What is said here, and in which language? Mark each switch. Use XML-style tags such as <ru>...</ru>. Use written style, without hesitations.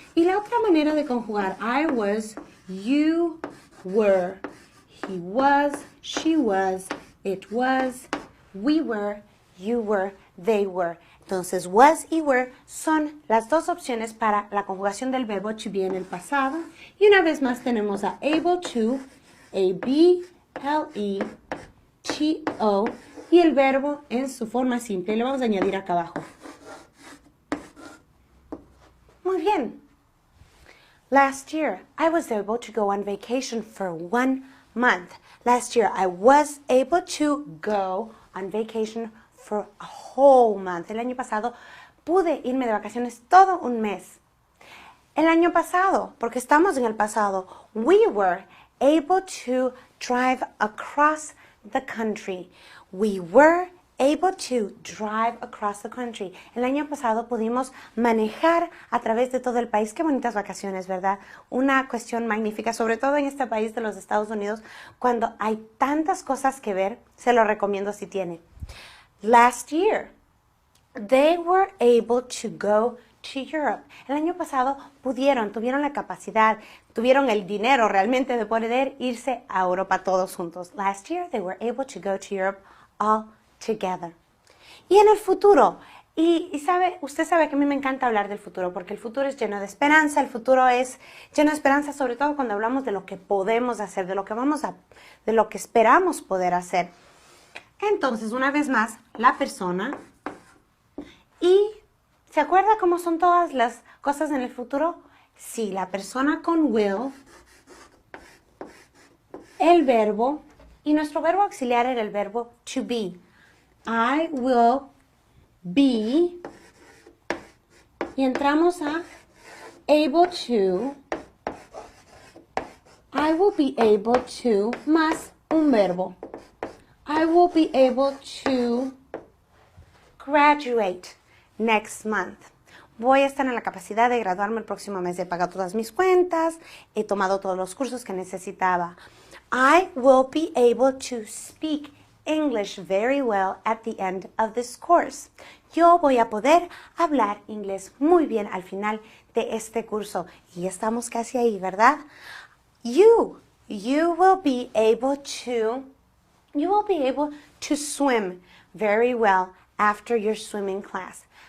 <es>Y la otra manera de conjugar</es> <en>I was, you were, he was, she was, it was, we were, you were, they were.</en> <es>Entonces, was y were son las dos opciones para la conjugación del verbo to be en el pasado. Y una vez más tenemos a able to, A-B-L-E-T-O, y el verbo en su forma simple. Le vamos a añadir acá abajo. Muy bien.</es> <en>Last year, I was able to go on vacation for 1 month. Last year, I was able to go on vacation for a whole month.</en> <es>El año pasado pude irme de vacaciones todo un mes. El año pasado, porque estamos en el pasado,</es> <en>we were able to drive across the country. We were able to drive across the country.</en> <es>El año pasado pudimos manejar a través de todo el país. Qué bonitas vacaciones, ¿verdad? Una cuestión magnífica, sobre todo en este país de los Estados Unidos, cuando hay tantas cosas que ver. Se lo recomiendo si tiene.</es> <en>Last year, they were able to go to Europe.</en> <es>El año pasado tuvieron la capacidad, tuvieron el dinero realmente de poder irse a Europa todos juntos.</es> <en>Last year, they were able to go to Europe all together.</en> <es>Y en el futuro, Usted sabe que a mí me encanta hablar del futuro, porque el futuro es lleno de esperanza, el futuro es lleno de esperanza, sobre todo cuando hablamos de lo que podemos hacer, de lo que esperamos poder hacer. Entonces, una vez más, la persona. ¿Y se acuerda cómo son todas las cosas en el futuro? Sí, la persona con will, el verbo, y nuestro verbo auxiliar era el verbo to be.</es> <en>I will be,</en> <es>y entramos a</es> <en>able to. I will be able to</en> <es>más un verbo.</es> <en>I will be able to graduate next month.</en> <es>Voy a estar en la capacidad de graduarme el próximo mes. He pagado todas mis cuentas, he tomado todos los cursos que necesitaba.</es> <en>I will be able to speak English very well at the end of this course.</en> <es>Yo voy a poder hablar inglés muy bien al final de este curso. Y estamos casi ahí, ¿verdad?</es> <en>You will be able to swim very well after your swimming class.</en>